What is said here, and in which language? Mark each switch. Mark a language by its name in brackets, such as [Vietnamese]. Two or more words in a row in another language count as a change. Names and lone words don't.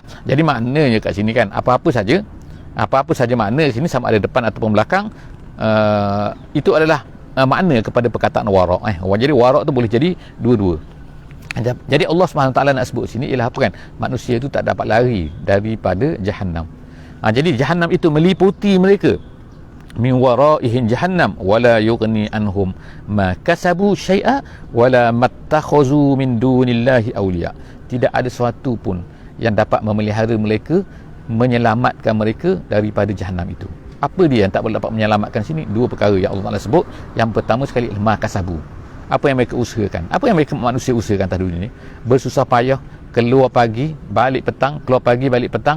[Malay] Jadi maknanya kat sini kan, apa-apa saja makna di sini, sama ada depan ataupun belakang, itu adalah makna kepada perkataan warak. Jadi warak tu boleh jadi dua-dua. Jadi Allah SWT nak sebut sini ialah apa kan? Manusia itu tak dapat lari daripada jahannam. Jadi jahannam itu meliputi mereka. [Arabic] من ورائهم جهنم ولا يغني عنهم ما كسبوا شيئا ولا ما اتخذوا من دون الله أولياء. [Malay] Tidak ada sesuatu pun yang dapat memelihara mereka, menyelamatkan mereka daripada jahanam itu. Apa dia yang tak boleh dapat menyelamatkan sini? Dua perkara yang Allah Taala sebut. Yang pertama sekali, [Arabic] ما كسبوا. [Malay] Apa yang mereka usahakan? Apa yang mereka manusia usahakan atas dunia ni? Bersusah payah, keluar pagi, balik petang, keluar pagi, balik petang.